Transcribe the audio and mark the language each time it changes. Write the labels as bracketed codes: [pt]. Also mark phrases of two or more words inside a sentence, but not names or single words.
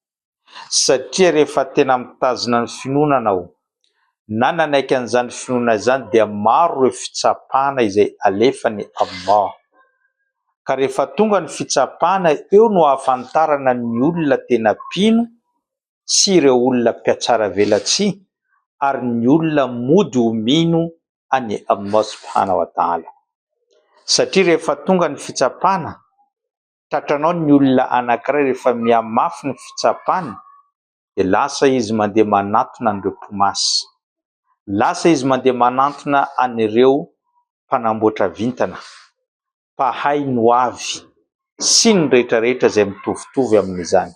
[mg] Satria rehefa tena mitazona ny finoana anao na nanaiky an'izany finoana zany dia maro ireo fitsapana izay alefany Allah. Ka rehefa tonga ny fitsapana, eo no ahafantarana ny olona tena pino sy ireo olona mpiatsara velatsihy ary ny olona mody ho mino any Allah [ar] سبحانه وتعالى. [mg] Satria rehefa tonga ny fitsapana, tratranao ny olona anankiray rehefa mihamafy ny fitsapana dia lasa izy mandeha manatona an'ireo mpimasy, lasa izy mandeha manatona an'ireo mpanamboatra vintana, mpahay ny hoavy sy ny rehetrarehetra izay mitovitovy amin'izany.